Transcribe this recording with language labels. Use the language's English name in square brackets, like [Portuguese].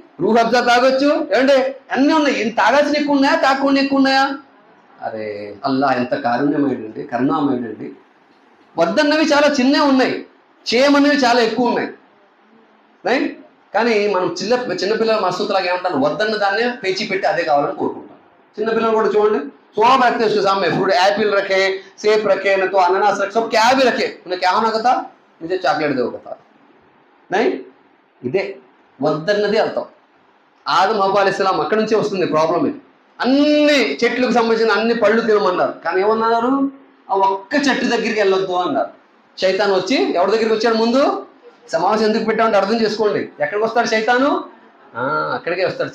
[Telugu] రూహ్ అఫ్జా తాగొచ్చు, ఏమంటే అన్నీ ఉన్నాయి. ఇన్ని తాగాల్సిన ఎక్కువ ఉన్నాయా, తాగకుండా ఎక్కువ ఉన్నాయా? అరే అల్లా ఎంత కారుణ్యమైనండి, కరుణామైనండి. వద్దన్నవి చాలా చిన్నవి ఉన్నాయి, చేయమన్నవి చాలా ఎక్కువ ఉన్నాయి, రైట్? కానీ మనం చిన్నపిల్లల మసూతలాగా ఏమంటాను? వద్దన్న దాన్నే పేచి పెట్టి అదే కావాలని కోరుకుంటాం. చిన్నపిల్లలు కూడా చూడండి, [Hindi] सब रखते हैं उसके सामने, फ्रूट एप्पल रखे, सेब रखे, न तो अनानास रखे, सब क्या भी रखे, उन्हें क्या होना कहता? मुझे चॉकलेट दो कहता नहीं. [Telugu] ఇదే వద్దన్నది అర్థం. ఆదం హవ్వ అలైహిస్సలాం అక్కడి నుంచే వస్తుంది ప్రాబ్లం. ఇది అన్ని చెట్లకు సంబంధించిన అన్ని పళ్ళు తినమన్నారు. కానీ ఏమన్నారు? ఆ ఒక్క చెట్టు దగ్గరికి వెళ్ళొద్దు అన్నారు. శైతాన్ వచ్చి ఎవరి దగ్గరికి వచ్చాడు? ముందు సమావేశం ఎందుకు పెట్టామంటే అర్థం చేసుకోండి. ఎక్కడికి వస్తాడు శైతాను? అక్కడికే వస్తాడు.